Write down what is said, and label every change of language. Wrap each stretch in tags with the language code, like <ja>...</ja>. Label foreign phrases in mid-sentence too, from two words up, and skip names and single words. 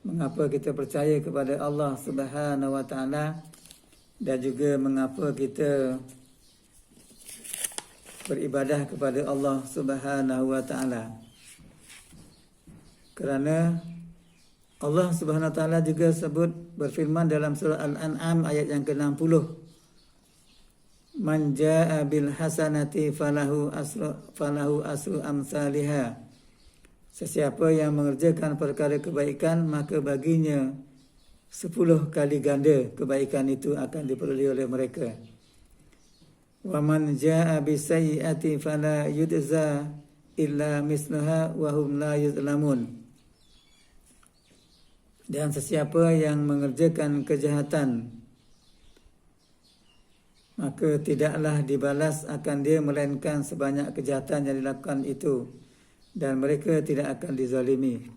<ms>mengapa kita percaya kepada</ms> <ar>الله سبحانه وتعالى,</ar> <ms>dan juga mengapa kita beribadah kepada</ms> <ar>الله سبحانه وتعالى.</ar> <ms>Kerana</ms> <ar>الله سبحانه وتعالى</ar> <ms>juga sebut berfirman dalam surah Al-An'am ayat yang ke-60,</ms> <ar>من جاء بالحسنة فله عشر أمثالها.</ar> <ms>Sesiapa yang mengerjakan perkara kebaikan, maka baginya 10 kali ganda kebaikan itu akan diperoleh oleh mereka.</ms> <ar>ومن جاء بالسيئة فلا يجزى إلا مثلها وهم لا يظلمون.</ar> <ms>Dan sesiapa yang mengerjakan kejahatan, maka tidaklah dibalas akan dia melainkan sebanyak kejahatan yang dilakukan itu, dan mereka tidak akan dizalimi.</ms>